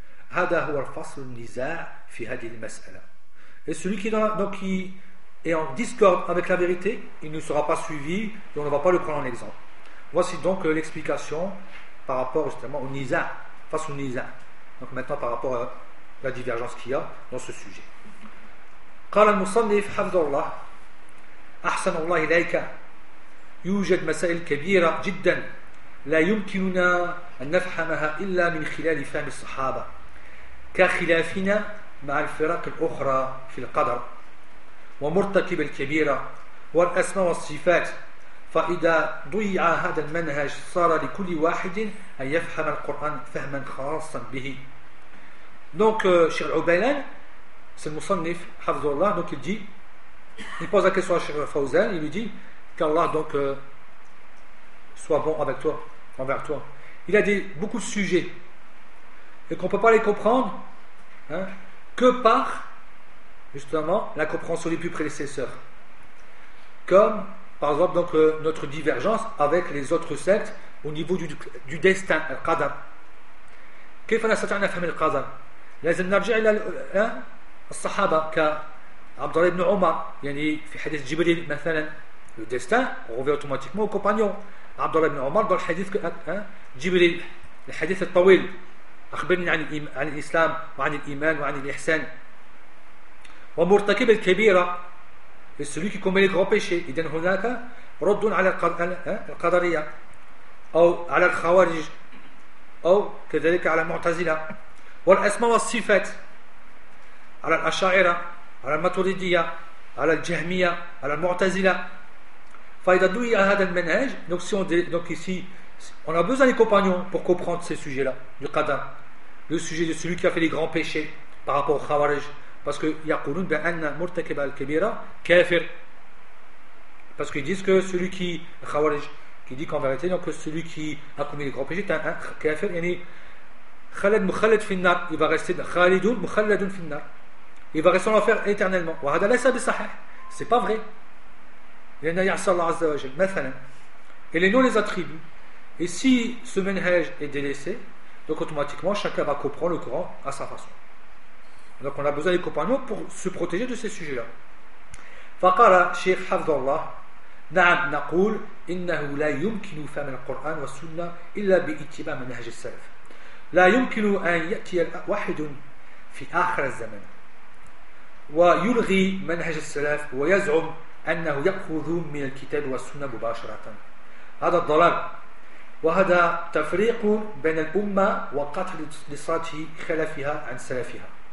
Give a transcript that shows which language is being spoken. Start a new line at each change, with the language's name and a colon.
Arabic: Hada huwa al-fasl al-niza' fi hadhihi al-mas'ala.
French: Et celui qui est en discorde avec la vérité, il ne sera pas suivi et on ne va pas le prendre en exemple. Voici donc l'explication par rapport justement au Niza, face au Niza. Donc maintenant par rapport à la divergence qu'il y a dans ce sujet.
Arabic: قال المصنف حفظ الله أحسن الله إليك يوجد مسائل كبيرة جدا لا يمكننا أن نفهمها إلا من خلال فهم الصحابة كخلافنا مع الفرق الأخرى في القدر ومرتكب الكبيرة والأسماء والصفات فإذا ضيع هذا المنهج صار لكل واحد أن يفهم القرآن فهما خاصا به.
French: Donc Cheikh Al-Ubaylan, c'est le Moussanif Hafzullah, donc il dit, il pose la question à Cheikh Fawzan, il lui dit qu'Allah donc soit bon avec toi, envers toi. Il a dit beaucoup de sujets et qu'on ne peut pas les comprendre que par justement la compréhension des plus prédécesseurs, comme par exemple donc notre divergence avec les autres sectes au niveau du destin al-qadar.
Arabic: كيف نستطيع فهم القدر لازم نرجع الى الصحابه كعبد الله بن عمر يعني في حديث جبريل مثلا
French: le destin revient automatiquement au compagnon
Arabic: عبد الله بن عمر
French: dans le hadith
Arabic: جبريل
French: le hadith
Arabic: الطويل اخبرني عن الاسلام وعن الايمان وعن الاحسان ومرتكب الكبيرة
French: et celui qui commet les grands péchés. Et donc là,
Arabic: رد على القدرية أو على الخوارج أو كذلك على المعتزلة والأسماء والصفات على الأشاعرة على الماتريدية على الجهمية على المعتزلة فإذا دوي هذا المنهج.
French: Donc si on dit, donc ici on a besoin des compagnons pour comprendre ces sujets là du qadar, le sujet de celui qui a fait les grands péchés par rapport aux khawarij. Parce que
Arabic: يقولون بأن مرتكب الكبيرة كافر.
French: Parce qu'ils disent que celui qui khawarij, qui dit qu'en vérité donc celui qui a commis les grands péchés est un kafir.
Arabic: يعني خالد مخلد في النار.
French: Il va rester
Arabic: خالد مخلد في النار.
French: Il va rester en enfer éternellement.
Arabic: وهذا ليس بصحيح.
French: C'est pas vrai.
Arabic: لأن يعصى الله عز وجل مثلا.
French: Et les noms, les attributs. Et si ce manhaj est délaissé, Donc automatiquement, chacun va comprendre le Coran à sa façon. Donc on a besoin des compagnons pour se protéger de ces sujets-là.
Arabic: فقال شيخ حفظ الله نعم نقول إنه لا يمكن فهم القرآن والسنة إلا باتباع منهج السلف لا يمكن أن يأتي واحد في آخر الزمن ويلغي منهج السلف ويزعم أنه يأخذ من الكتاب والسنة مباشرة هذا الضلال وهذا تفريق بين الأمة وقطع لصلات خلفها عن سلفها